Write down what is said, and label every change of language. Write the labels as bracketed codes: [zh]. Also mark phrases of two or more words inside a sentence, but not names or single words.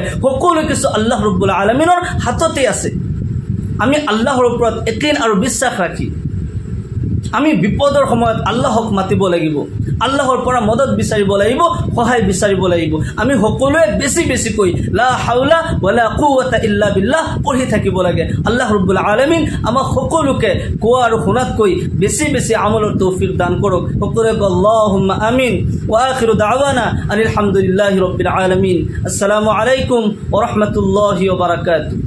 [as] সকলো কিছু [ar] الله رب العالمين [as] হাততে আছে। আমি আল্লাহৰ ওপৰত ইয়াকিন আৰু বিশ্বাস ৰাখি আমি বিপদৰ সময়ত আল্লাহক মাতিব লাগিব, আল্লাহৰ পৰা মদত বিচাৰিব লাগিব, সহায় বিচাৰিব লাগিব। আমি সকলোৱে বেছি বেছিকৈ [ar] لا حول ولا قوة إلا بالله [as] পঢ়ি থাকিব লাগে। [ar] الله رب العالمين [as] আমাক সকলোকে কোৱা আৰু শুনাতকৈ বেছি বেছি আমলৰ তৌফিক দান কৰক। সকলোৱে [ar] اللهم آمين. وآخر دعوانا الحمد لله رب العالمين. السلام عليكم ورحمة الله وبركاته.